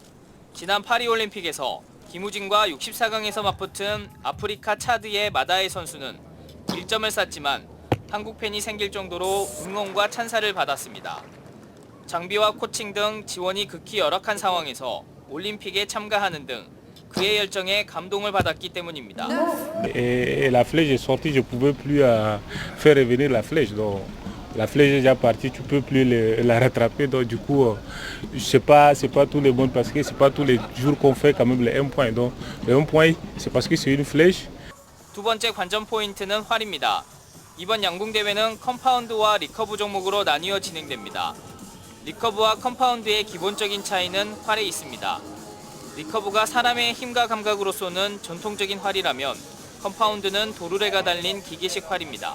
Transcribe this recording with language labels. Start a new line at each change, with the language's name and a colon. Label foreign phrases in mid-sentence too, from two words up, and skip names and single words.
Korean: 지난 파리올림픽에서 김우진과 64강에서 맞붙은 아프리카 차드의 마다에 선수는 1점을 쐈지만 한국 팬이 생길 정도로 응원과 찬사를 받았습니다. 장비와 코칭 등 지원이 극히 열악한 상황에서 올림픽에 참가하는 등 그의 열정에 감동을 받았기 때문입니다.
French: La flèche est sortie, je pouvais plus faire revenir la flèche. Donc la flèche est déjà partie, tu peux plus la rattraper. Donc du coup, c'est pas tous les bons parce que c'est pas tous les jours qu'on fait quand même les 1 point. Donc les 1 point, c'est parce que c'est une flèche.
Korean: 두 번째 관전 포인트는 활입니다. 이번 양궁 대회는 컴파운드와 리커브 종목으로 나뉘어 진행됩니다. 리커브와 컴파운드의 기본적인 차이는 활에 있습니다. 리커브가 사람의 힘과 감각으로 쏘는 전통적인 활이라면 컴파운드는 도르래가 달린 기계식 활입니다.